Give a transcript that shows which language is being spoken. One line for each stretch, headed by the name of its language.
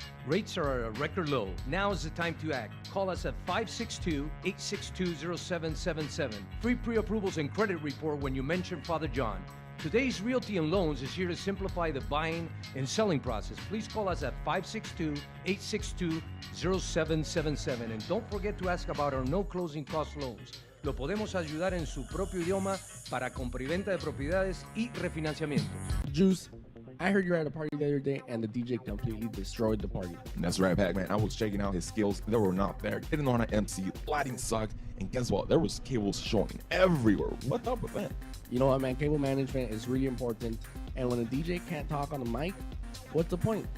English: Rates are at a record low. Now is the time to act. Call us at 562-862-0777. Free pre-approvals and credit report when you mention Father John. Today's Realty and Loans is here to simplify the buying and selling process. Please call us at 562-862-0777. And don't forget to ask about our no closing cost loans.
Spanish: Lo podemos ayudar en su propio idioma para compra y venta de propiedades y refinanciamientos.
English: Juice, I heard you were at a party the other day and the DJ completely destroyed the party. That's right, Pac-Man. I was checking out his skills. They were not there. Didn't know how to MC. Lighting sucked. And guess what? There was cables showing everywhere. What's up with that? You know what, man? Cable management is really important. And when a DJ can't talk on the mic, what's the point?